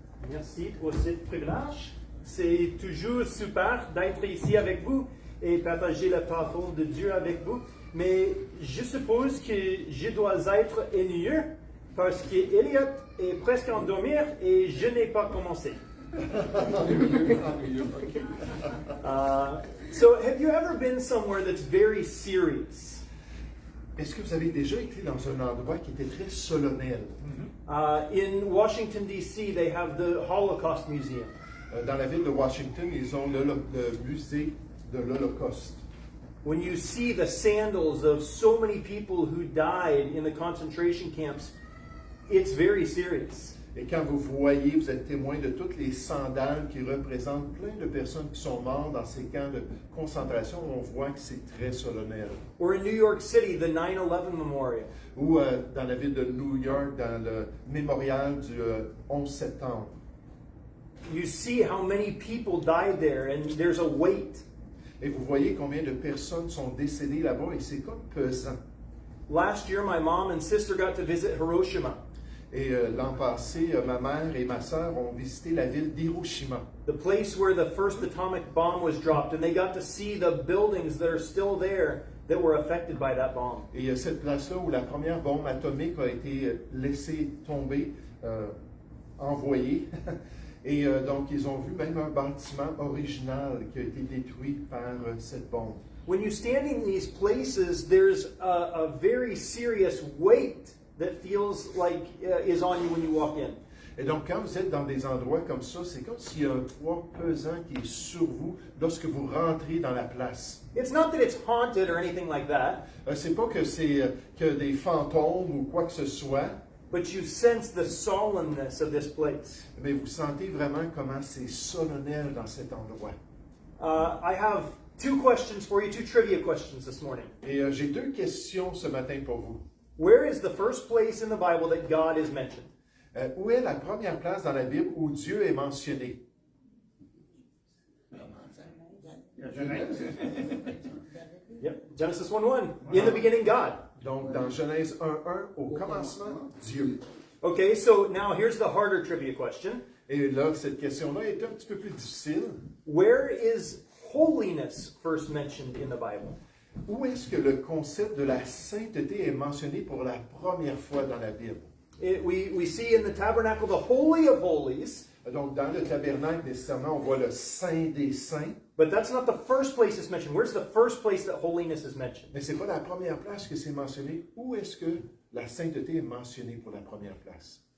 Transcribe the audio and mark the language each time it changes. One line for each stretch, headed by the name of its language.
French: Merci pour ce privilège. C'est toujours super d'être ici avec vous et partager la parole de Dieu avec vous. Mais je suppose que je dois être ennuyeux parce qu'Eliot est presque endormi et je n'ai pas commencé.
English: So, have you ever been somewhere that's very serious?
French: Est-ce que vous avez déjà été dans un endroit qui était très solennel?
English: In Washington, D.C., they have the Holocaust Museum.
French: Dans la ville de Washington, ils ont le musée de l'Holocauste.
English: When you see the sandals of so many people who died in the concentration camps, it's very serious.
French: Et quand vous voyez, vous êtes témoin de toutes les sandales qui représentent plein de personnes qui sont mortes dans ces camps de concentration, on voit que c'est très solennel.
English: Or in New York City, the 9/11 Memorial.
French: Ou dans la ville de New York, dans le mémorial du 11 septembre.
English: You see how many people died there, and there's a weight.
French: Et vous voyez combien de personnes sont décédées là-bas, et c'est comme pesant.
English: Last year, my mom and sister got to visit Hiroshima.
French: Et l'an passé, ma mère et ma sœur ont visité la ville d'Hiroshima.
English: The place where the first atomic bomb was dropped, and they got to see the buildings that are still there that were affected by that bomb.
French: Et cette place-là où la première bombe atomique a été laissée tomber, envoyée. Et donc, ils ont vu même un bâtiment original qui a été détruit par cette bombe.
English: When you stand in these places, there's a very serious weight that feels like is on you when you walk in.
French: Et donc, quand vous êtes dans des endroits comme ça, c'est comme s'il y a un poids pesant qui est sur vous lorsque vous rentrez dans la place.
English: It's not that it's haunted or anything like that,
French: C'est pas que c'est que des fantômes ou quoi que ce soit,
English: but you sense the sullenness of this place.
French: mais vous sentez vraiment comment c'est solennel dans cet endroit.
English: I have two questions for you, two trivia questions this morning.
French: Et j'ai deux questions ce matin pour vous.
English: Where is the first place in the Bible that God is mentioned?
French: Où est la première place dans la Bible où Dieu est mentionné?
English: Yep, Genesis 1:1. In the beginning, God.
French: Donc, dans Genèse 1:1, au commencement, Dieu.
English: Okay, so now here's the harder trivia question.
French: Et là, cette question-là est un petit peu plus difficile.
English: Where is holiness first mentioned in the Bible?
French: Où est-ce que le concept de la sainteté est mentionné pour la première fois dans la Bible?
English: We see in the tabernacle the Holy of Holies.
French: Donc, dans le tabernacle, nécessairement, on voit le Saint des Saints.
English: But that's not the first place it's mentioned. Where's the first place that holiness is mentioned?
French: Mais ce n'est pas la première place que c'est mentionné. Où est-ce que la sainteté est mentionnée pour la première place?